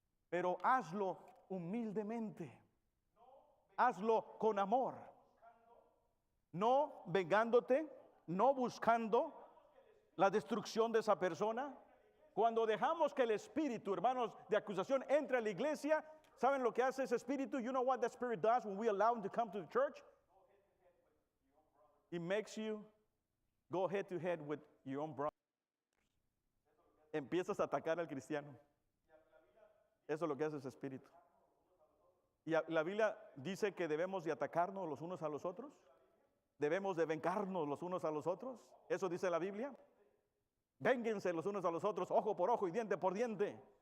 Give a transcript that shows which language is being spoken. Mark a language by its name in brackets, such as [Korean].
[Spanish] Pero hazlo humildemente, hazlo con amor, no vengándote, no buscando la destrucción de esa persona. Cuando dejamos que el espíritu, hermanos, de acusación entre a la iglesia, ¿saben lo que hace ese espíritu? [English] You know what that spirit does when we allow him to come to the church? It makes you go head to head with your own brother. [Spanish] Empiezas a atacar al cristiano. Eso es lo que hace ese espíritu. Y la Biblia dice que debemos de atacarnos los unos a los otros. Debemos de vengarnos los unos a los otros. Eso dice la Biblia. Vénguense los unos a los otros, ojo por ojo y diente por diente.